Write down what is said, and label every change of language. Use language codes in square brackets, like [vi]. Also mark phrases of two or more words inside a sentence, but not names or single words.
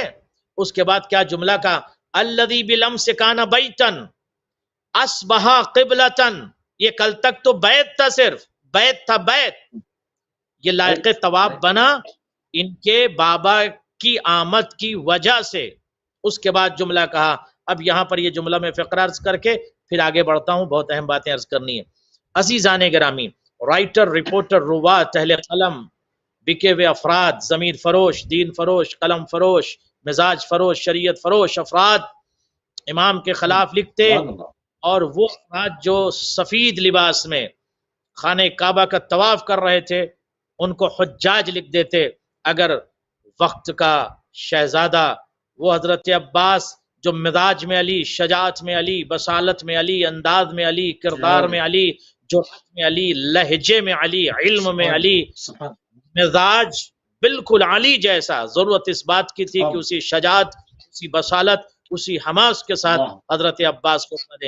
[ur] اس کے بعد کیا جملہ کا [ar] الذی بلمس کان بیتا اصبح قبلتا، [ur] یہ کل تک تو بیت تھا، صرف بیت تھا، بیت، یہ لائق طواف بنا ان کے بابا کی آمد کی وجہ سے۔ اس کے بعد جملہ کہا، اب یہاں پر یہ جملہ میں فقرہ عرض کر کے پھر آگے بڑھتا ہوں، بہت اہم باتیں عرض کرنی ہے۔ عزیزان گرامی، رائٹر، رپورٹر، روات، اہل قلم، بکے ہوئے افراد، ضمیر فروش، دین فروش، قلم فروش، مزاج فروش، شریعت فروش افراد امام کے خلاف لکھتے، اور وہ افراد جو سفید لباس میں خانہ کعبہ کا طواف کر رہے تھے ان کو حجاج لکھ دیتے۔ اگر وقت کا شہزادہ وہ حضرت عباس جو مزاج میں علی، شجاعت میں علی، بصالت میں علی، انداز میں علی، کردار میں علی، جرأت میں علی، لہجے میں علی، علم میں علی، مزاج بالکل علی جیسا، ضرورت اس بات کی تھی کہ اسی شجاعت، اسی بصالت اسی حماس کے ساتھ حضرت عباس کو دیں۔